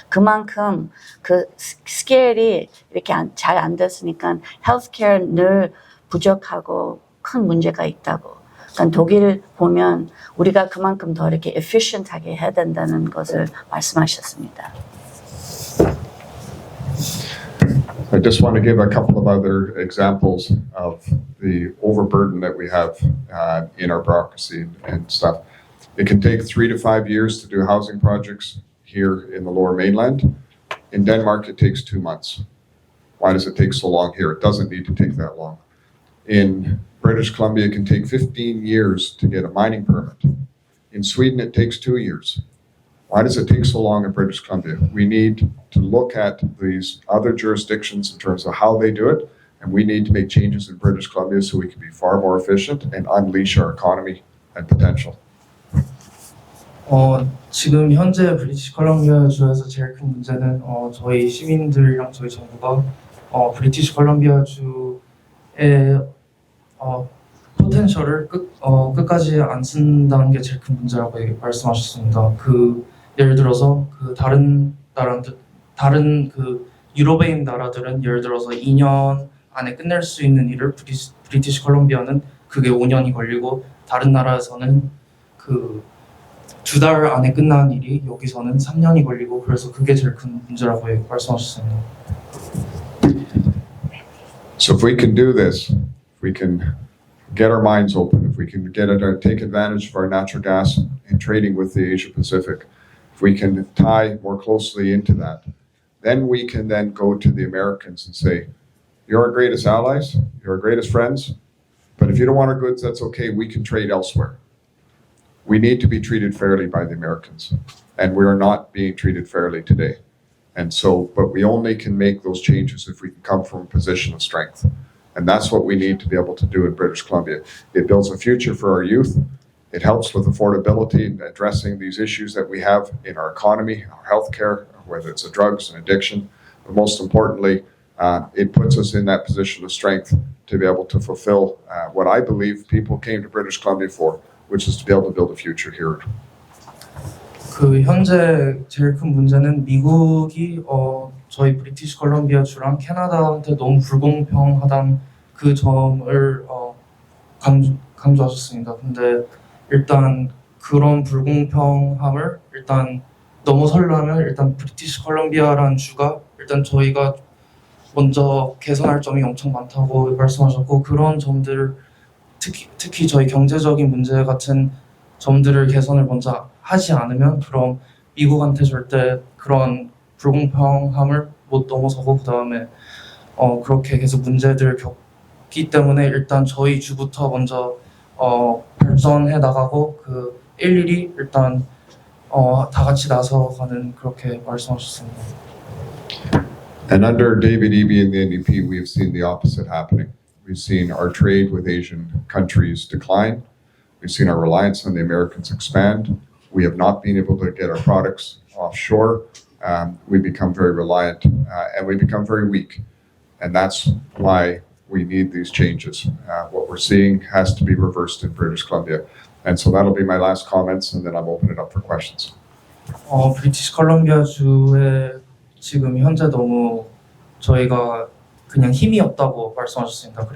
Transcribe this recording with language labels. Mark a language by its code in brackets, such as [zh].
[ko] 그만큼 그 스케일이 이렇게 잘 안 됐으니까 헬스케어 늘 부족하고 큰 문제가 있다고. 그러니까 독일 보면 우리가 그만큼 더 이렇게 efficient하게 해야 된다는 것을 말씀하셨습니다. [en] I just want to give a couple of other examples of the overburden that we have in our bureaucracy and stuff. It can take 3 to 5 years to do housing projects here in the Lower Mainland. In Denmark, it takes 2 months. Why does it take so long here? It doesn't need to take that long. In British Columbia, it can take 15 years to get a mining permit. In Sweden, it takes 2 years. Why does it take so long in British Columbia? We need to look at these other jurisdictions in terms of how they do it, and we need to make changes in British Columbia so we can be far more efficient and unleash our economy and potential. [ko] 지금 현재 브리티시 컬럼비아 주에서 제일 큰 문제는 저희 시민들이랑 저희 정부가 브리티시 컬럼비아 주의 포텐셜을 끝까지 안 쓴다는 게 제일 큰 문제라고 말씀하셨습니다. 예를 들어서 다른 그 유럽인 나라들은 예를 들어서 2년 안에 끝낼 수 있는 일을 브리티시 컬럼비아는 그게 5년이 걸리고 다른 나라에서는 2달 안에 끝나는 일이 여기서는 3년이 걸리고 그래서 그게 제일 큰 문제라고 말씀하셨습니다. [en] So if we can do this, if we can get our minds open, if we can take advantage of our natural gas and trading with the Asia Pacific, if we can tie more closely into that, then we can then go to the Americans and say, you're our greatest allies, you're our greatest friends, but if you don't want our goods, that's okay, we can trade elsewhere. We need to be treated fairly by the Americans, and we are not being treated fairly today. And so, but we only can make those changes if we can come from a position of strength. And that's what we need to be able to do in British Columbia. It builds a future for our youth. It helps with affordability and addressing these issues that we have in our economy, our healthcare, whether it's drugs and addiction. But most importantly, it puts us in that position of strength to be able to fulfill what I believe people came to British Columbia for, which is to be able to build a future here. [ko] 현재 제일 큰 문제는 미국이 저희 브리티시 컬럼비아 주랑 캐나다한테 너무 불공평하다는 그 점을 강조하셨습니다. 근데 일단 그런 불공평함을 일단 넘어서려면 일단 브리티시 컬럼비아라는 주가 일단 저희가 먼저 개선할 점이 엄청 많다고 말씀하셨고 그런 점들을 특히 저희 경제적인 문제 같은 점들을 개선을 먼저 하지 않으면 그럼 미국한테 절대 그런 불공평함을 못 넘어서고 그 다음에 그렇게 계속 문제들을 겪기 때문에 일단 저희 주부터 먼저 발전해 나가고 일일이 일단 다 같이 나서가는 그렇게 말씀하셨습니다. [en] And under David Eby and the NDP, we have seen the opposite happening. We've seen our trade with Asian countries decline. We've seen our reliance on the Americans expand. We have not been able to get our products offshore. We become very reliant and we become very weak. And that's why we need these changes. What we're seeing has to be reversed in British Columbia. And so that'll be my last comments, and then I'll open it up for questions. [ko] 브리티시 컬럼비아 주에 지금 현재 너무 저희가 그냥 힘이 없다고 말씀하셨습니다.